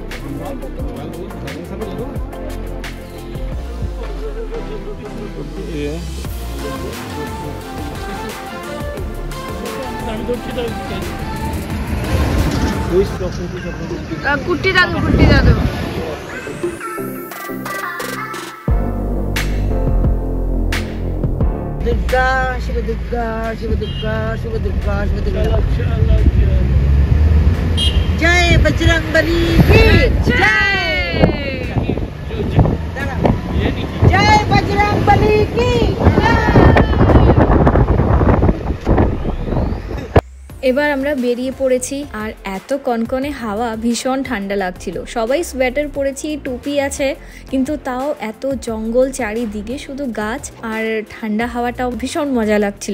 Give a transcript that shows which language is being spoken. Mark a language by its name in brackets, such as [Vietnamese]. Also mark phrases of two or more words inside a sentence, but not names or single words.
[Bangla] কুট্টি দাদু, কুট্টি দাদু। [Hindi] दुर्गा शिव दुर्गा शिव दुर्गा शिव दुर्गा शिव दुर्गा। जय बजरंगबली की जय, जय बजरंगबली की जय। [Bangla] এবার আমরা বেরিয়ে পড়েছি, আর এত কনকনে হাওয়া, ভীষণ ঠান্ডা লাগছিল। সবাই সোয়েটার পরেছি, টুপি আছে, কিন্তু তাও এত জঙ্গল চারিদিকে, শুধু গাছ, আর ঠান্ডা হাওয়াটাও ভীষণ মজা লাগছিল।